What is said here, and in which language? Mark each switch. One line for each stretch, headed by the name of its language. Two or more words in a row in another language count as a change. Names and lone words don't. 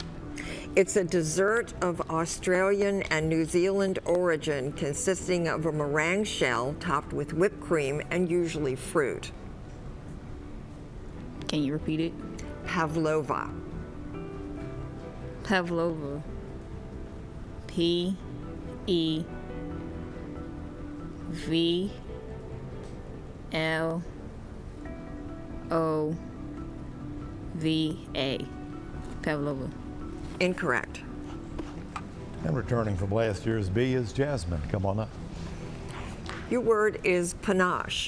English: It's a dessert of Australian and New Zealand origin consisting of a meringue shell topped with whipped cream and usually fruit. Can you repeat it? Pavlova. Pavlova. P-E-V-L-O-V-A. Pavlova. Incorrect. And returning from last year's B is Jasmine. Come on up. Your word is panache.